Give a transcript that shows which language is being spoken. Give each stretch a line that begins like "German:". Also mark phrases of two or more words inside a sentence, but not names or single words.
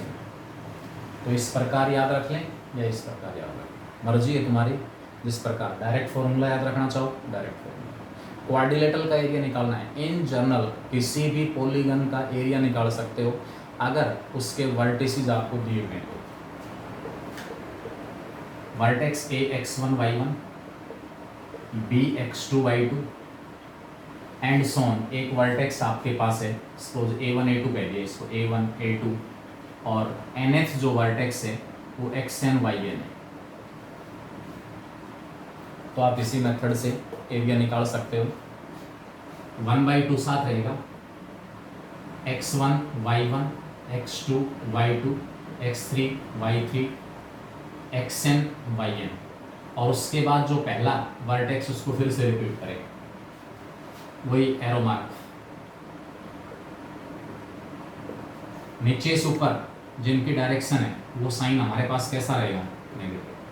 Hindi: तो इस प्रकार याद रख लें या इस प्रकार याद रखें, मर्जी है तुम्हारी, जिस प्रकार।
English: direct formula
Hindi: याद रखना चाहो
English: direct formula.
Hindi: क्वाड्रिलेटरल का एरिया निकालना है,
English: in general
Hindi: किसी भी पॉलीगन का एरिया निकाल सकते हो अगर उसके वर्टिसेस आपको दिए हुए हैं।
English: vertex A x1 y1, b x2 y2 and so on.
Hindi: एक वर्टेक्स आपके पास है, सपोज a1 a2 कह दिया इसको, a1 a2, और nth जो वर्टेक्स है वो xn yn है। तो आप इसी मेथड से एरिया निकाल सकते हो। 1/2 साथ रहेगा,
English: x1 y1, x2 y2, x3 y3,
Hindi: xn yn, और उसके बाद जो पहला वर्टेक्स उसको फिर से रिपीट करेगा, वही
English: arrow mark.
Hindi: नीचे से ऊपर जिनकी डायरेक्शन है वो साइन हमारे पास कैसा रहेगा, नेगेटिव।